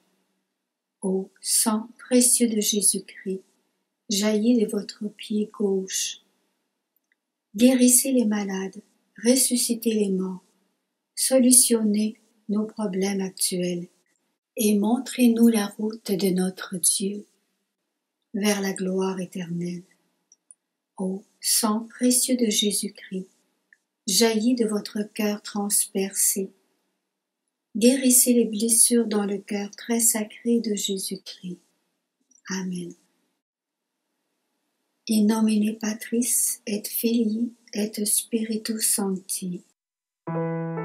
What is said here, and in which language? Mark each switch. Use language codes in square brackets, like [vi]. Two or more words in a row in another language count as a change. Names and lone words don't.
[fr] Ô sang précieux de Jésus-Christ, jailli de votre pied gauche, guérissez les malades, ressuscitez les morts, solutionnez nos problèmes actuels et montrez-nous la route de notre Dieu vers la gloire éternelle. Ô sang précieux de Jésus-Christ, jailli de votre cœur transpercé, guérissez les blessures dans le cœur très sacré de Jésus-Christ. Amen. [la] In nomine Patris et Filii et Spiritus Sancti.